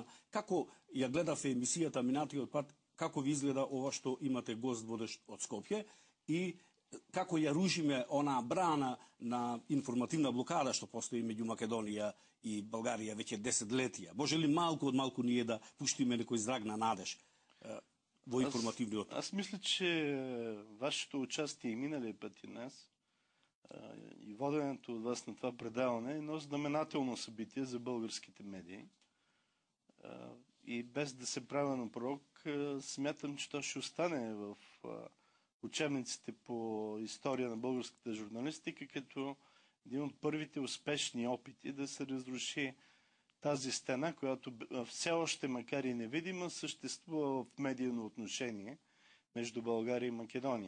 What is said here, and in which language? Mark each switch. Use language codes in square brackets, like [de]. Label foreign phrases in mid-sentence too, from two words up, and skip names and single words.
[mk] Како ја гледавте емисијата минатиот пат, како ви изгледа ова што имате гост водещ од Скопје и како ја рушиме она брана на информативна блокада што постои меѓу Македонија и Българија веќе 10 летија. Може ли малку од малку ние да пуштиме некој зрак на надеж во информативниот? [bg] Аз мисля, че вашето участие и миналия път и днес и воденето от вас на това предаване е едно знаменателно събитие за българските медии. И без да се правя на пророк, смятам, че то ще остане в учебниците по история на българската журналистика като един от първите успешни опити да се разруши тази стена, която все още, макар и невидима, съществува в медийно отношение между България и Македония.